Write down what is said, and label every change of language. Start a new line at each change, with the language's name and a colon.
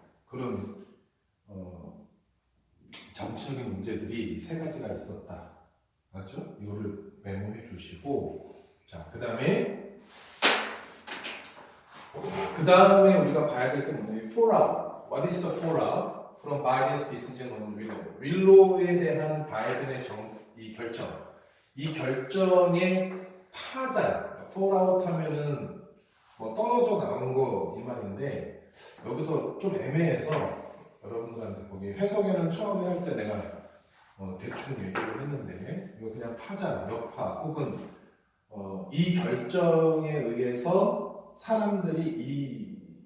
Korean: 그런 정치적인 문제들이 3가지가 있었다. 맞죠? 이거를 메모해 주시고, 자, 그 다음에 우리가 봐야 될 게 뭐냐면 fallout.
English: What is the fallout from Biden's decision on Willow?
Korean: 윌로우에 대한 바이든의 이 결정의 파장. fallout 하면은 떨어져 나온 거 이 말인데, 여기서 좀 애매해서 여러분들한테 거기 해석에는 처음에 할 때 내가 대충 얘기를 했는데, 이거 그냥 파장, 여파, 혹은 이 결정에 의해서 사람들이 이